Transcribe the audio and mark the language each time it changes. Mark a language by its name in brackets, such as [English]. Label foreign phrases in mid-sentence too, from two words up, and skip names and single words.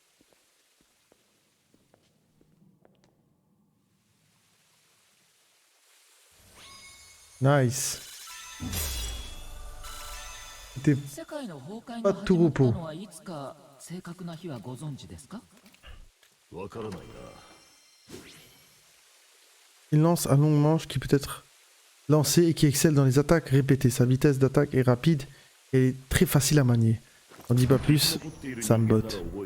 [Japanese] ナイス。で、世界の崩壊が始まったのはいつか正確な日はご存知ですか？わからないな。 [French] Il lance un long manche qui peut être lancé et qui excelle dans les attaques répétées. Sa vitesse d'attaque est rapide et est très facile à manier. On dit pas plus, ça me botte.